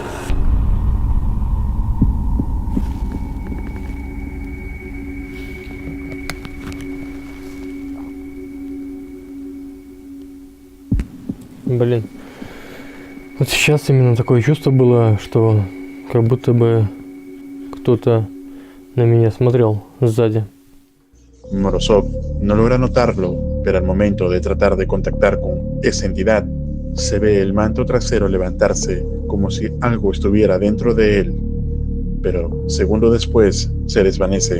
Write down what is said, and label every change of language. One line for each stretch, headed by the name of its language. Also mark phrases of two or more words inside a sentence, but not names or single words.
Russian: Блин. Вот сейчас именно такое чувство было, что как будто бы кто-то на меня смотрел szadi.
Spanish: Morozov no logra notarlo, pero al momento de tratar de contactar con esa entidad, se ve el manto trasero levantarse como si algo estuviera dentro de él, pero segundo después se desvanece.